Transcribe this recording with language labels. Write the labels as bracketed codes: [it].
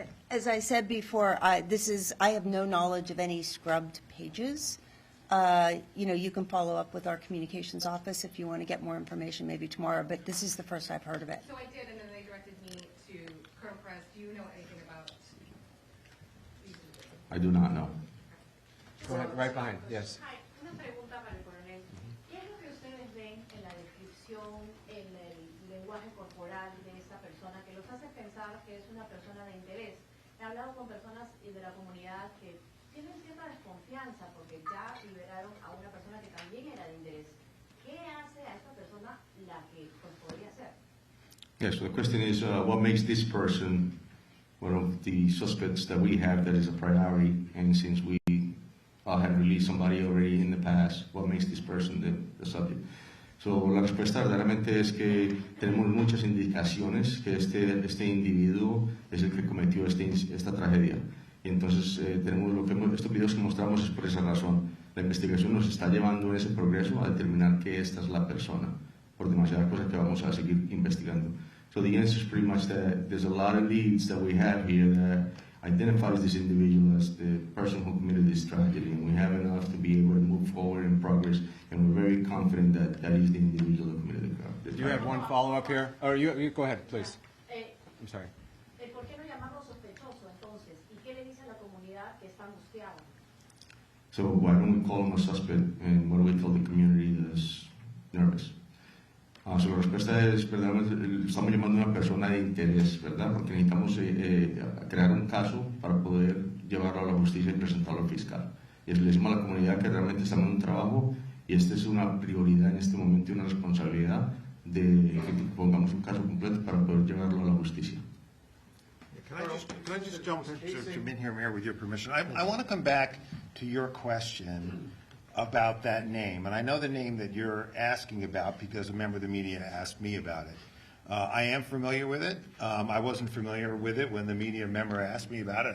[en] As I said before, I have no knowledge of any scrubbed pages. You can follow up with our communications office if you want to get more information maybe tomorrow, but this is the first I've heard of it. So I did, and then they directed me to Colonel Perez. Do you know anything about these individuals? I do not know. Go ahead, right behind, yes. [es] Hi, una pregunta para el coronel. ¿Qué es lo que ustedes ven en la descripción, en el lenguaje corporal de esta persona que los hace pensar que es una persona de interés? He hablado con personas de la comunidad que tienen cierta desconfianza porque ya liberaron a una persona que también era de interés. ¿Qué hace a esta persona la que podría ser? [en] Yes, so the question is, what makes this person one of the suspects that we have that is a priority? And since we have released somebody already in the past, what makes this person the subject? [es] So, la respuesta verdaderamente es que tenemos muchas indicaciones que este individuo es el que cometió esta tragedia. Y entonces estos videos que mostramos es por esa razón. La investigación nos está llevando en ese progreso a determinar que esta es la persona, por demasiadas cosas que vamos a seguir investigando. [en] So the answer is pretty much that there's a lot of leads that we have here that identifies this individual as the person who committed this tragedy, and we have enough to be able to move forward in progress, and we're very confident that that is the individual who committed the crime. Do you have one follow-up here? Or you go ahead, please. I'm sorry. [es] ¿Por qué no llamarlo sospechoso entonces? ¿Y qué le dice a la comunidad que está angustiada? [en] So why don't we call him a suspect, and what do we tell the community that's nervous? [es] So la respuesta es, verdaderamente, estamos llamando a una persona de interés, ¿verdad? Porque necesitamos crear un caso para poder llevarlo a la justicia y presentarlo al fiscal. Y le decimos a la comunidad que realmente estamos en un trabajo y esta es una prioridad en este momento y una responsabilidad de que pongamos un caso completo para poder llevarlo a la justicia. [en] Can I just jump in here, Mayor, with your permission? I want to come back to your question about that name. And I know the name that you're asking about because a member of the media asked me about it. I am familiar with it. I wasn't familiar with it when the media member asked me about it.